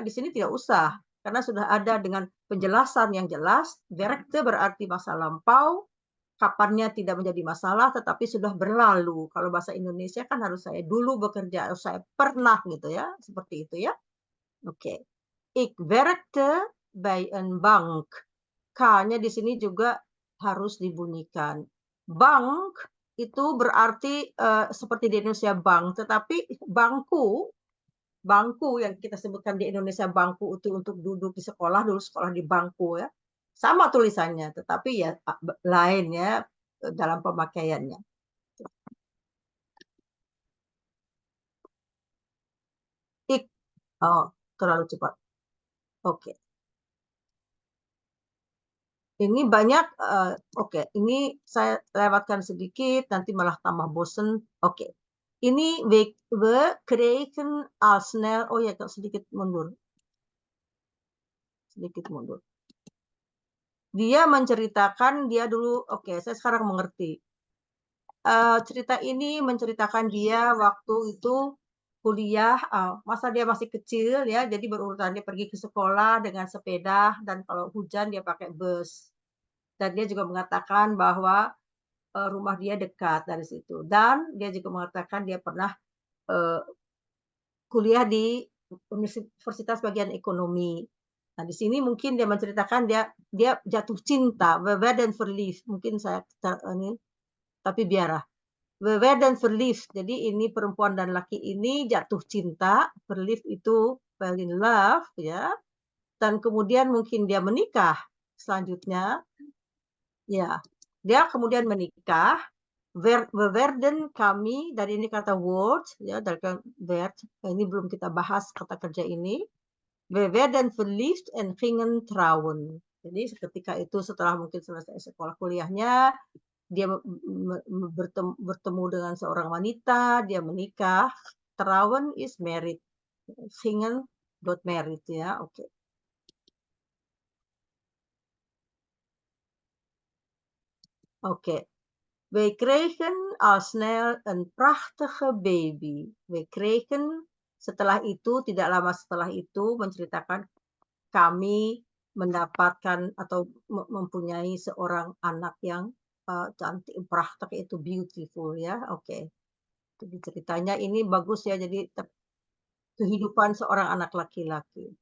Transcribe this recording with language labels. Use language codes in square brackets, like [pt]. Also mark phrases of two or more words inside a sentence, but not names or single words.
[id] Di sini tidak usah, karena sudah ada dengan penjelasan yang jelas, werkte berarti masa lampau, kapannya tidak menjadi masalah, tetapi sudah berlalu. Kalau bahasa Indonesia kan harus saya dulu bekerja, harus saya pernah gitu ya, seperti itu ya. Oke. [nl] Ik werkte bij een bank. [id] K-nya di sini juga harus dibunyikan. Bank itu berarti seperti di Indonesia bank, tetapi bangku, bangku yang kita sebutkan di Indonesia bangku itu untuk duduk di sekolah, dulu sekolah di bangku ya. Sama tulisannya, tetapi ya lain ya dalam pemakaiannya. Ik, oh terlalu cepat. Oke. Ini banyak, oke, ini saya lewatkan sedikit, nanti malah tambah bosen. Oke. Ini [nl] we kregen al snel, [id] oh ya, sedikit mundur. Sedikit mundur. Dia menceritakan dia dulu, oke, saya sekarang mengerti. Cerita ini menceritakan dia waktu itu kuliah, masa dia masih kecil ya, jadi berurutan dia pergi ke sekolah dengan sepeda dan kalau hujan dia pakai bus. Dan dia juga mengatakan bahwa rumah dia dekat dari situ. Dan dia juga mengatakan dia pernah kuliah di universitas bagian ekonomi. Nah, di sini mungkin dia menceritakan dia jatuh cinta, [nl] we werden verliefd. [id] Mungkin saya ini, tapi biarlah. [nl] We werden verliefd. [id] Jadi ini perempuan dan laki ini jatuh cinta, verliefd itu [en] fall in love [id] ya. Dan kemudian mungkin dia menikah selanjutnya. Ya, dia kemudian menikah. [nl] We werden [id] kami, dari ini kata word ya, dari word, ini belum kita bahas kata kerja ini. [nl] We werden verliefd en gingen trouwen. [id] Jadi ketika itu setelah mungkin selesai sekolah kuliahnya, dia bertemu dengan seorang wanita, dia menikah. [en] Trouwen is married. Gingen got married ya, oke. [id] Oke. [nl] We kregen al snel een prachtige baby. We kregen, [id] setelah itu, tidak lama setelah itu, menceritakan kami mendapatkan atau mempunyai seorang anak yang cantik, prachtig itu beautiful ya. Oke. Jadi ceritanya ini bagus ya, jadi kehidupan seorang anak laki-laki.